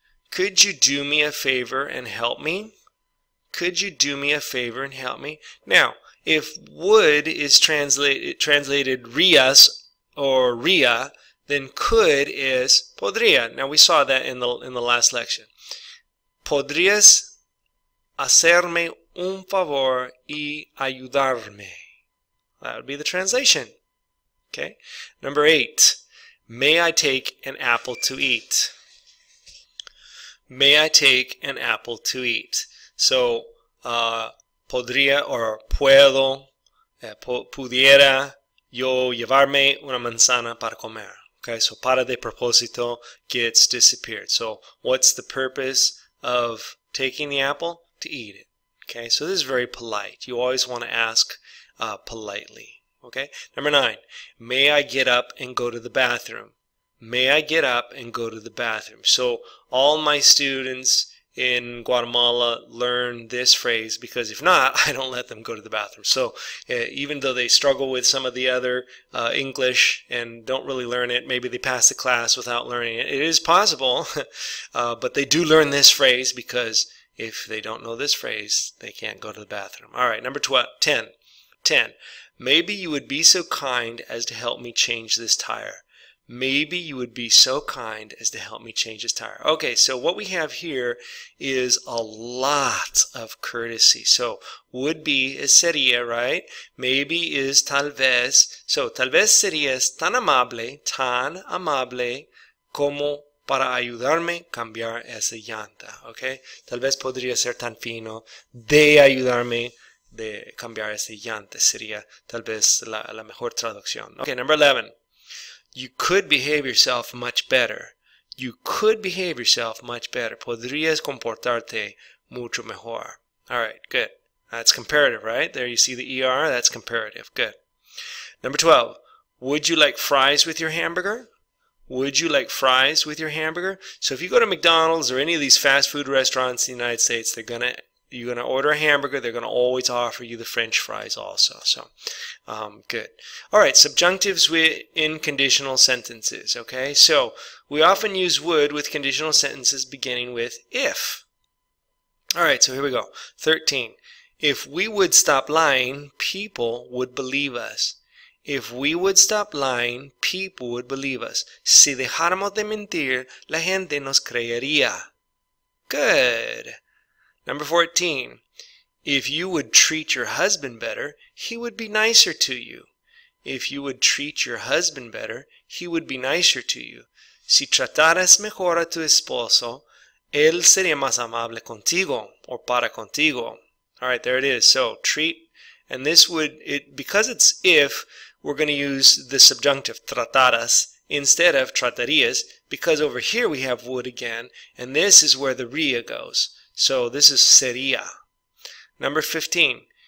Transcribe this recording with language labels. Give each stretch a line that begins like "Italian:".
English: Could you do me a favor and help me? Could you do me a favor and help me? Now, if would is translated rias or ria, then could is podría. Now we saw that in the last lecture.
Spanish: Podrías hacerme un favor y ayudarme.
English: That would be the translation. Okay. Number 8. May I take an apple to eat? May I take an apple to eat?
Spanish: So, podría or puedo, pudiera yo llevarme una manzana para comer.
English: Okay, so para de propósito gets disappeared. So, what's the purpose of taking the apple? To eat it. Okay, so this is very polite. You always want to ask politely. Okay, number 9, may I get up and go to the bathroom? May I get up and go to the bathroom? So all my students in Guatemala learn this phrase, because if not, I don't let them go to the bathroom. So even though they struggle with some of the other English and don't really learn it, maybe they pass the class without learning it. It is possible, but they do learn this phrase, because if they don't know this phrase, they can't go to the bathroom. All right, number 10. Maybe you would be so kind as to help me change this tire. Maybe you would be so kind as to help me change this tire. Okay, so what we have here is a lot of courtesy. So would be is sería, right? Maybe is tal vez.
Spanish: So tal vez serías tan amable como para ayudarme a cambiar esa llanta. Okay, tal vez podría ser tan fino de ayudarme de cambiar esa llanta. Sería tal vez la mejor traducción.
English: Okay, number 11. You could behave yourself much better. You could behave yourself much better.
Spanish: Podrías comportarte mucho mejor.
English: All right, good. That's comparative, right? There you see the ER. That's comparative. Good. Number 12. Would you like fries with your hamburger? Would you like fries with your hamburger? So if you go to McDonald's or any of these fast food restaurants in the United States, you're gonna order a hamburger. They're gonna always offer you the French fries also. So, good. All right, subjunctives in conditional sentences. Okay, so we often use would with conditional sentences beginning with if. All right, so here we go. 13. If we would stop lying, people would believe us. If we would stop lying, people would believe us.
Spanish: Si dejáramos de mentir, la gente nos creería.
English: Good. Number 14. If you would treat your husband better, he would be nicer to you. If you would treat your husband better, he would be nicer to you.
Spanish: Si trataras mejor a tu esposo, él sería más amable contigo or para contigo.
English: All right, there it is. So treat, and this would, because it's if, we're going to use the subjunctive trataras instead of tratarías, because over here we have would again, and this is where the ria goes. So this is sería. Number 15.